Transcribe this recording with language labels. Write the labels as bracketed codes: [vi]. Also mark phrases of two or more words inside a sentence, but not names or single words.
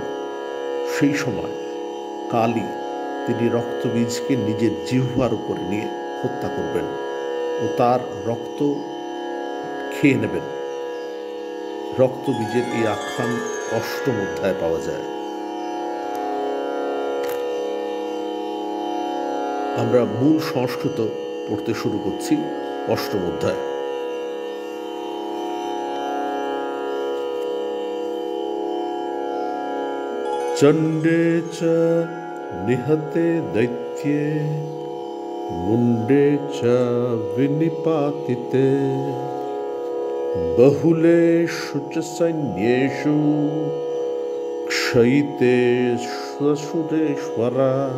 [bn] সেই সময় কালী, তিনি রক্তবীজকে নিজের জিহ্বার উপরে নিয়ে হত্যা করবেন ও তার রক্ত খেয়ে নেবেন। রক্তবীজের এই আখ্যান অষ্টম অধ্যায়ে পাওয়া যায়। আমরা মূল সংস্কৃত পড়তে শুরু করছি অষ্টম অধ্যায়। [sa] চণ্ডে চ নিহতে দৈত্যে মুণ্ডে চ বিনিপাতিতে বহুলেষু চ সৈন্যেষু ক্ষয়িতে শ্বশুরেশ্বরা